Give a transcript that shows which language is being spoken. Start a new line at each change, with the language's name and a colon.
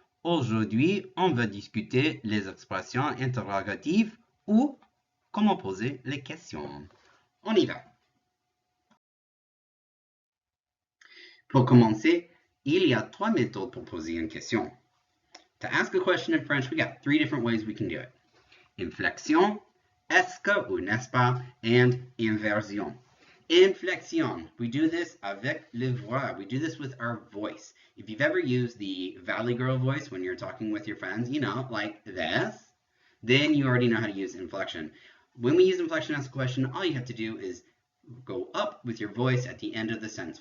French: Aujourd'hui, on va discuter les expressions interrogatives ou comment poser les questions. On y va. Pour commencer, il y a trois méthodes pour poser une question.
English: To ask a question in French, we got three different ways we can do it.
French: Inflexion, est-ce que ou n'est-ce pas,
English: and inversion. Inflexion. We do this
French: avec le voix.
English: We do this with our voice. If you've ever used the Valley Girl voice when you're talking with your friends, you know, like this, then you already know how to use inflection. When we use inflection as a question, all you have to do is go up with your voice at the end of the sentence.